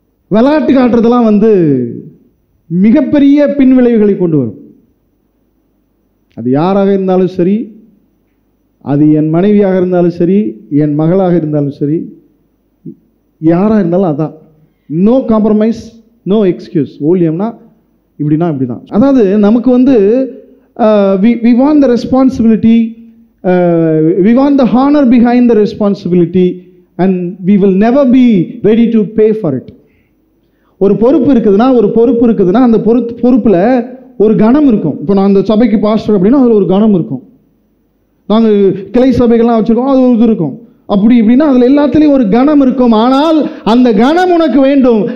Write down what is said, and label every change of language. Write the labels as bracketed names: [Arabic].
[Tamil] விளையாட்டு காட்டுறதெல்லாம் மிகப்பெரிய பின்விளைவுகளை கொண்டு வரும். அது யாராக இருந்தாலும் சரி, அது என் மனைவியாக இருந்தாலும் சரி, என் மகளாக இருந்தாலும் சரி, யாராக இருந்தாலும் அதான். [English] No compromise, no excuse. [Tamil] ஊழியம்னா இப்படின்னா இப்படி தான். அதாவது நமக்கு வந்து [English] we want the responsibility, we want the honor behind the responsibility, and we will never be ready to pay for it. [Tamil] ஒரு பொறுப்பு இருக்குதுன்னா அந்த பொறுப்பில் ஒரு கணம் இருக்கும். இப்போ நான் அந்த சபைக்கு பாஸ்டர் அப்படின்னா அதில் ஒரு கணம் இருக்கும். நாங்கள் கிளை சபைகள்லாம் வச்சுருக்கோம், அது ஒரு இது இருக்கும். அப்படி இப்படின்னா அதில் எல்லாத்துலேயும் ஒரு கணம் இருக்கும். ஆனால் அந்த கணம் உனக்கு வேண்டும்.